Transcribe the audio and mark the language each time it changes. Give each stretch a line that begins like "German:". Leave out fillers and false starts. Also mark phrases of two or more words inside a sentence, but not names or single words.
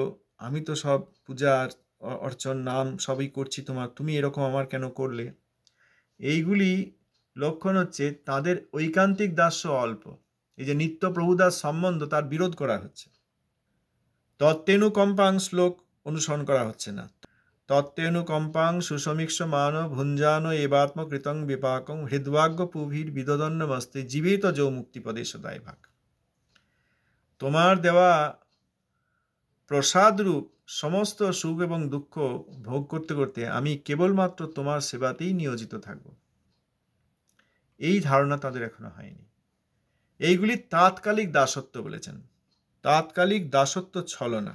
Bangla: আমি তো সব পূজা অর্চন নাম সবই করছি তোমার, তুমি এরকম আমার কেন করলে? এইগুলি লক্ষণ হচ্ছে তাদের ঐকান্তিক দাস্য অল্প। এই যে নিত্য প্রভুদাস সম্বন্ধ, তার বিরোধ করা হচ্ছে। তত্ত্বেনুকম্পাং শ্লোক অনুসরণ করা হচ্ছে না।
Sanskrit: তত্ত্বেনুকম্পাং সুসমীক্ষ মান ভুঞ্জান এবাত্মকৃতং বিপাকং হৃদ্বাগ্য পুভীর বিদদন্নমস্তে জীবিত যৌ মুক্তিপদে সদায় ভাগ।
Bangla: তোমার দেওয়া প্রসাদরূপ সমস্ত সুখ এবং দুঃখ ভোগ করতে করতে আমি কেবলমাত্র তোমার সেবাতেই নিয়োজিত থাকব, এই ধারণা তাদের এখনো হয়নি। এইগুলি তাৎকালিক দাসত্ব বলেছেন। তাৎকালিক দাসত্ব ছলনা।